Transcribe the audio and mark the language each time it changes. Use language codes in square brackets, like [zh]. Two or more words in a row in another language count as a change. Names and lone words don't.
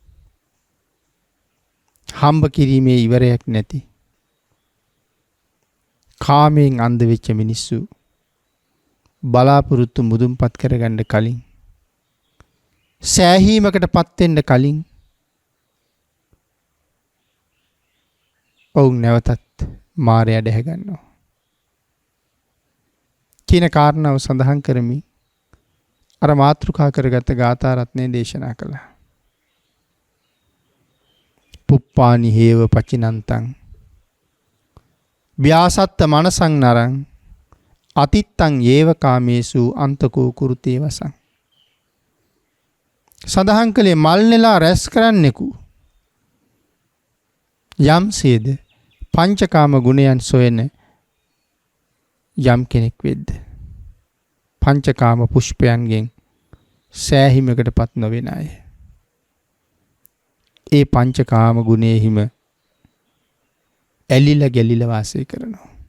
[si] හම්බ කිරීමේ ඉවරයක් නැති කාමයෙන් අන්ධ වෙච්ච මිනිස්සු බලාපොරොත්තු මුදුන්පත් කරගන්න කලින් සෑහීමකටපත් වෙන්න කලින් ඔවුන් නැවතත් මායя දැහැ ගන්නවා කියන කාරණාව සඳහන් කරමි. අර මාතෘකා කරගත් ගාථා රත්නයේ දේශනා කළා. [pi] පුප්පානි හේව පචිනන්තං ව්‍යාසත්ත මනසං නරං අතිත්තං යේව කාමේසු අන්තකෝ කුරුතේ වසං. [si] සඳහන් කළේ මල් නෙලා රැස් කරන්නෙකු යම්සේද පංචකාම ගුණයන් සොයන යම් කෙනෙක් වෙද්ද පංචකාම පුෂ්පයන්ගෙන් සෑහීමකටපත් නොවන අය ඒ පංචකාම ගුණයෙහිම ඇලිලා ගැලිලා වාසය කරනවා.